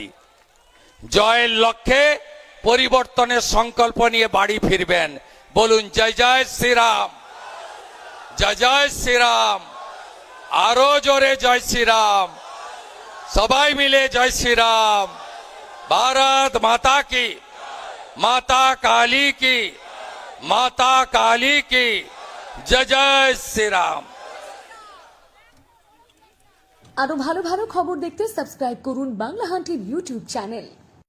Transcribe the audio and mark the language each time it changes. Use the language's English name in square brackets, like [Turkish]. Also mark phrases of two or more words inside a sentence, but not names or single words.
[Bangla] জয়ের লক্ষ্যে পরিবর্তনের সংকল্প নিয়ে বাড়ি ফিরবেন। বলুন জয় জয় শ্রীরাম, জয় জয় শ্রীরাম, আরো জোরে জয় শ্রীরাম, সবাই মিলে জয় শ্রীরাম। [Hindi] भारत माता की, माता काली की, माता काली की जय जय श्री राम। [Bangla] আরো ভালো ভালো খবর দেখতে সাবস্ক্রাইব করুন বাংলাহান্টির [English] YouTube channel.